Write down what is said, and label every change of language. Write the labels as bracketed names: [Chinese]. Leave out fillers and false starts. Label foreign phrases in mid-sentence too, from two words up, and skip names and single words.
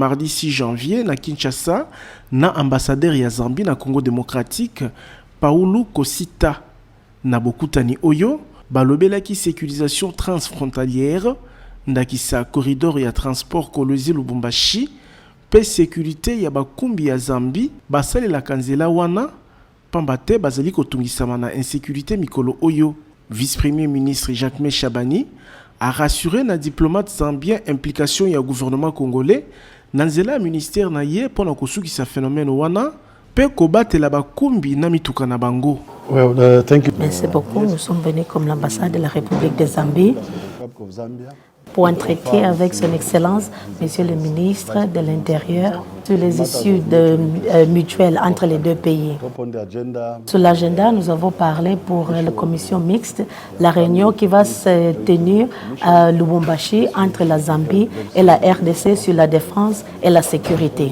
[French] mardi 6 janvier [Lingala] na Kinshasa na ambassadeur ya Zambie na Congo démocratique Paulu Kosita na bokutani oyo balobelaki [French] sécurisation transfrontalière [Lingala] ndakisa corridor ya transport Kolwezi Lubumbashi pe sécurité ya bakumbi ya Zambie basale la kanzela wana pambate bazali kotungisama na insécurité mikolo oyo. [French] Vice-premier ministre Jacques Chabani a rassuré [Lingala] na diplomate zambien implication ya [French] gouvernement congolais [Lingala] na nzela ministère na ye pona kosukisa phénomène wana pe kobatela bakumbi na mituka na bango. [English] Well, thank you. [French] Merci beaucoup. Nous sommes venus comme l'ambassade de la République de Zambie pour en traiter avec son Excellence, Monsieur le ministre de l'Intérieur, sur les issues mutuelles entre les deux pays. Sur l'agenda, nous avons parlé pour la commission mixte, la réunion qui va se tenir à Lubumbashi entre la Zambie et la RDC sur la défense et la sécurité.